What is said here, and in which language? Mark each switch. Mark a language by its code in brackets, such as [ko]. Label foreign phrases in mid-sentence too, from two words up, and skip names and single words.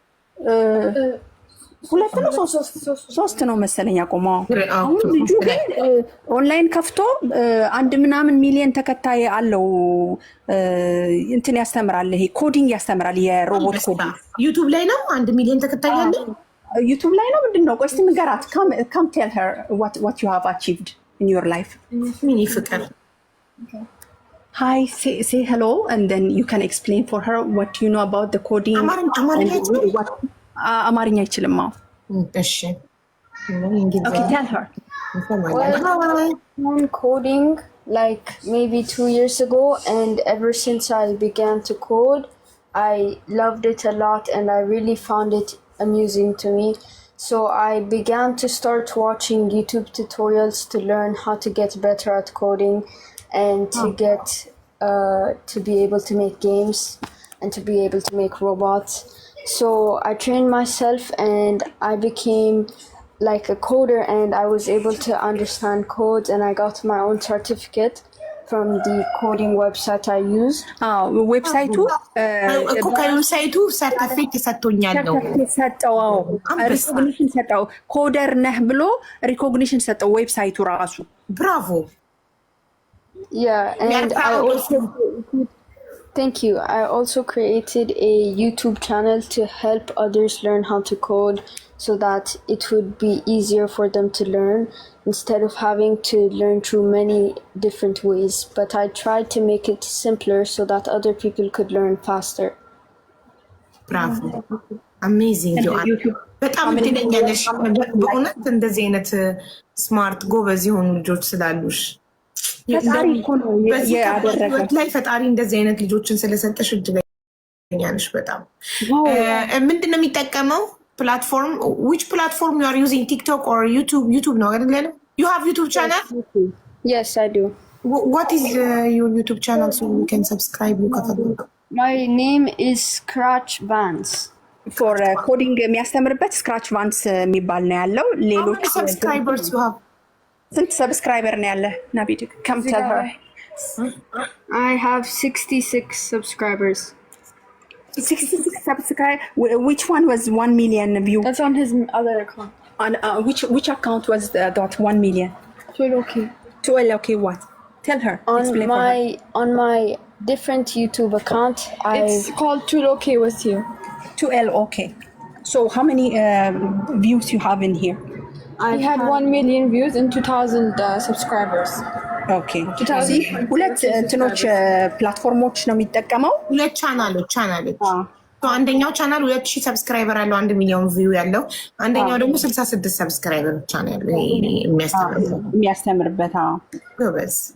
[am] 2 ነው 3 ነው መሰለኝ ያቆመው። አሁን ልጁ ግን ኦንላይን ከፍቶ 1 ሚሊዮን ተከታይ አለው። እንትን ያስተምራል፣ ይሄ ኮዲንግ ያስተምራል፣ የሮቦት ኮዲንግ። ዩቱብ ላይ ነው 1 ሚሊዮን ተከታይ ያለው ዩቱብ ላይ ነው። ምንድን ነው? ቆይ እስኪ ንገራት። [en] come tell her what you have achieved in your life. [am] ሚኒ ፍቅር [en] Hi, say hello and then you can explain for her what you know about the coding. [am] አማርኛ አይችልም። እሺ [en] okay, tell her. I'm coding like maybe 2 years ago, and ever since I began to code, I loved it a lot and I really found it amusing to me. So I began to start watching YouTube tutorials to learn how to get better at coding and to get to be able to make games and to be able to make robots. So I trained myself and I became like a coder, and I was able to understand codes, and I got my own certificate from the coding website I used. [am] ዌብሳይቱ ከዌብሳይቱ ሰርቲፊኬት ሰጥቶኛል ነው ሰጠው። ሪኮግኒሽን ሰጠው። ኮደር ነህ ብሎ ሪኮግኒሽን ሰጠው ዌብሳይቱ ራሱ። ብራቮ። [en] Yeah, and I also thank you. I also created a YouTube channel to help others learn how to code, so that it would be easier for them to learn instead of having to learn through many different ways. But I tried to make it simpler so that other people could learn faster. Bravo. Amazing. [am] በጣም እድለኛ ነሽ በእውነት እንደዚህ አይነት ስማርት ጎበዝ የሆኑ ልጆች ስላሉሽ። ላይ ፈጣሪ እንደዚህ አይነት ልጆችን ስለሰጠሽ እድለኛ ነሽ በጣም። ምንድን ነው የሚጠቀመው platform? [en] Which platform you are using? TikTok or YouTube? YouTube no, you have YouTube channel? Yes, I do. What is your YouTube channel so we can subscribe? My name is Scratch Vans. For coding [am] የሚያስተምርበት ስክራች ቫንስ የሚባል ነው ያለው። ሌሎች [en] subscribers you have? [am] ስንት ሰብስክራይበር ነው ያለ? ናቢድ [en] come tell her. I have 66 subscribers. 66 subscribers. Which one was 1 million view? That's on his other account. On which account was that 1 million? Tuloki. Tuloki what? Tell her. On my different YouTube account, it's called Tuloki with you. 2L. Okay. So how many views you have in here? I had 1 million views and 2,000 subscribers. [am] ኦኬ። ሁለት እንትኖች ፕላትፎርሞች ነው የሚጠቀመው። ሁለት ቻናሎች አንደኛው ቻናል 2000 ሰብስክራይበር አለው 1 ሚሊዮን ቪው ያለው፣ አንደኛው ደግሞ 66 ሰብስክራይበር ብቻ ነው ያለው የሚያስተምርበት። ጎበዝ።